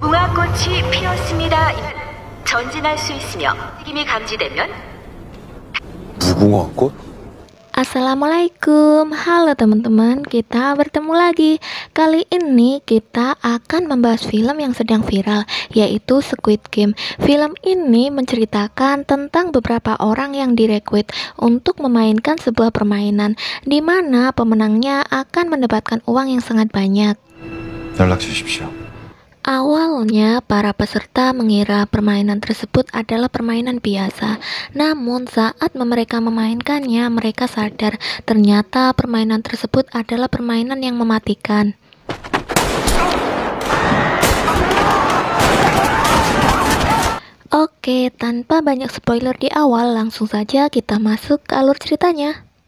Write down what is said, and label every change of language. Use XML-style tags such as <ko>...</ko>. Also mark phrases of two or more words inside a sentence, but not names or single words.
<ko>꽃이 피었습니다. 전진할 수 있으며 움직임이 감지되면 무궁화 꽃?</ko> <id>Assalamualaikum, halo teman-teman, kita bertemu lagi. Kali ini kita akan membahas film yang sedang viral, yaitu Squid Game. Film ini menceritakan tentang beberapa orang yang direkrut untuk memainkan sebuah permainan, di mana pemenangnya akan mendapatkan uang yang sangat banyak.</id> <ko>연락 주십시오.</ko> <id>Awalnya, para peserta mengira permainan tersebut adalah permainan biasa. Namun, saat mereka memainkannya, mereka sadar ternyata permainan tersebut adalah permainan yang mematikan. Oke, tanpa banyak spoiler di awal, langsung saja kita masuk ke alur ceritanya.</id>